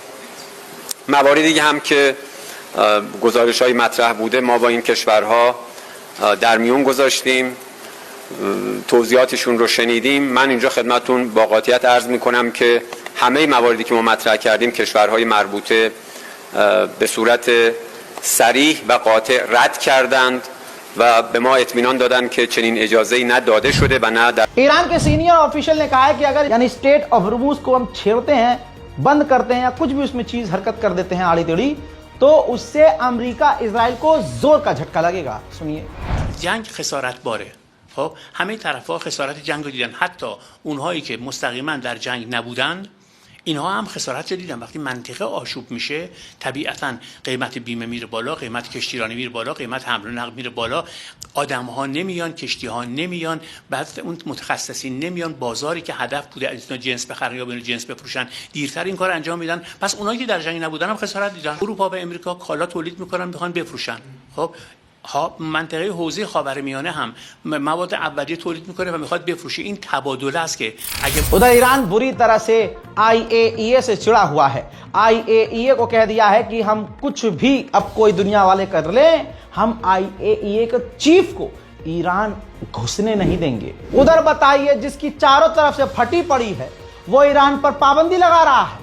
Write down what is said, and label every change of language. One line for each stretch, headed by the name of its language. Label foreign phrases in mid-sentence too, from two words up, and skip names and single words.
Persian: مواردی هم که گزارش‌های مطرح بوده ما با این کشورها در میون گذاشتیم، توضیحاتشون رو شنیدیم. من اینجا خدمتتون با قاطعیت عرض میکنم که همه مواردی که ما مطرح کردیم کشورهای مربوطه به صورت صریح و قاطع رد کردند و به ما اطمینان دادند که چنین اجازه‌ای نه داده شده و نه در
Hindi: ईरान के
English: senior official
Hindi: ने कहा है कि अगर यानी स्टेट ऑफ होर्मुज को हम छेड़ते हैं, बंद करते हैं या कुछ भी उसमें चीज हरकत कर देते हैं आड़ी टेढ़ी, तो उससे अमेरिका इजराइल को जोर का झटका लगेगा। सुनिए।
Persian: جنگ خسارت باره. خب همه طرف‌ها خسارت جنگ رو دیدن، حتی اونهایی که مستقیما در جنگ نبودن اینها هم خسارت رو دیدن. وقتی منطقه آشوب میشه طبیعتاً قیمت بیمه میره بالا، قیمت کشتیرانی میره بالا، قیمت حمل و نقل میره بالا، آدم‌ها نمیان، کشتی‌ها نمیان، بعد اون متخصصین نمیان، بازاری که هدف بوده از اینا جنس بخرن یا بین جنس بفروشن دیرتر این کار انجام میدن. پس اونایی که در جنگ نبودن هم خسارت دیدن. اروپا و امریکا کالا تولید میکنن میخوان بفروشن. خب منطقه حوزه خاورمیانه هم مواد اولیه تولید میکنه و میخواد بفروشه. این تبادله است که اگه
Hindi: उधर ईरान बुरी तरह से IAEA से चिड़ा हुआ है। IAEA को कह दिया है कि हम कुछ भी अब कोई दुनिया वाले कर ले, हम IAEA के चीफ को ईरान घुसने नहीं देंगे। उधर बताइए, जिसकी चारों तरफ से फटी पड़ी है वो ईरान पर पाबंदी लगा रहा है।